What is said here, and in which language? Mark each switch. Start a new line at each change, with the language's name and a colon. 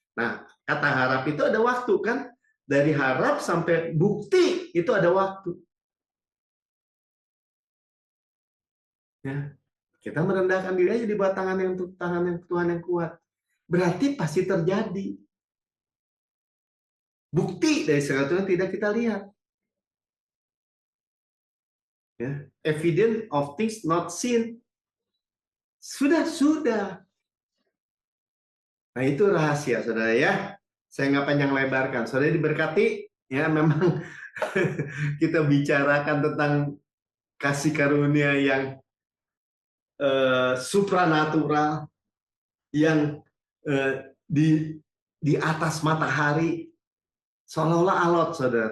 Indonesian: Nah, kata harap itu ada waktu kan, dari harap sampai bukti itu ada waktu. Ya, kita merendahkan diri aja di bawah tangan yang Tuhan yang kuat. Berarti pasti terjadi. Bukti dari sesuatu yang tidak kita lihat.
English: Ya, evidence of things not seen.
Indonesian: Sudah. Nah, itu rahasia, saudara ya. Saya nggak panjang lebarkan. Saudara diberkati, ya memang kita bicarakan tentang kasih karunia yang supranatural, yang di atas matahari, seolah-olah alot, saudara.